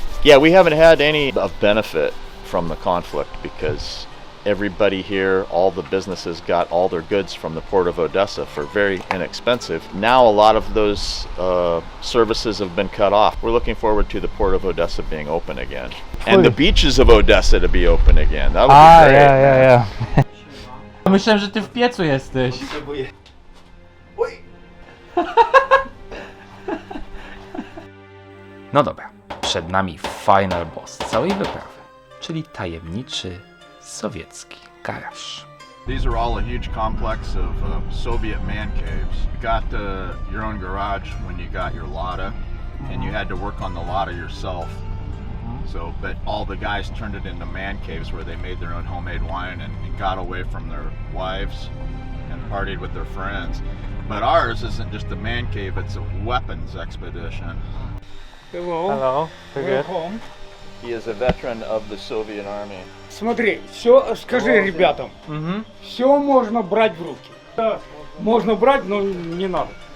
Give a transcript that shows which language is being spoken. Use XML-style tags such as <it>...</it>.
<en>Yeah, we haven't had any of benefit from the conflict because everybody here, all the businesses got all their goods from the port of Odessa for very inexpensive. Now a lot of those services have been cut off. We're looking forward to the port of Odessa being open again. And the beaches of Odessa to be open again. That would be great. ja.</en> <pl>Myślałem, że ty w piecu jesteś. No dobra, przed nami final boss całej wyprawy, czyli tajemniczy sowiecki garaż.</pl> <en>These are all a huge complex of Soviet man caves. You got your own garage when you got your Lada, and you had to work on the Lada yourself. So, but all the guys turned it into man caves where they made their own homemade wine and got away from their wives and partied with their friends. But ours isn't just a man cave, it's a weapons expedition. Hello. Welcome. He is a veteran of the Soviet Army.</en> <ru>Смотри, все, скажи ребятам, все можно брать в руки. Да, можно брать, но не надо.</ru>